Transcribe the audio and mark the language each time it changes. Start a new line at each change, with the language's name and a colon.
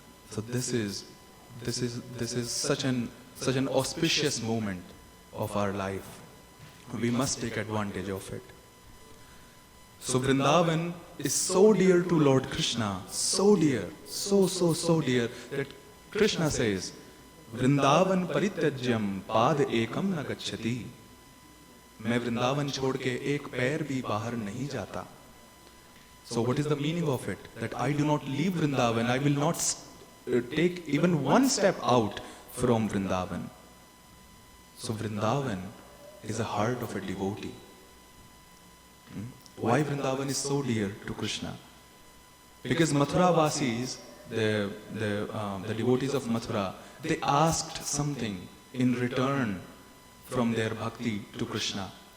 English: So this is such an auspicious moment of our life. We must take advantage of it. So Vrindavan is so dear to Lord Krishna, so dear, so dear, that Krishna says,
Sanskrit: Vrindavan parityajyam pad ekam na gacchati.
Hindi: मैं वृंदावन छोड़ के एक पैर भी बाहर नहीं जाता.
English: So what is the meaning of it? That I do not leave Vrindavan, I will not take even one step out from Vrindavan. So Vrindavan is the heart of a devotee. Why Vrindavan is so dear to Krishna? Because Mathura Vasis, the devotees of Mathura, they asked something in return from their bhakti to Krishna.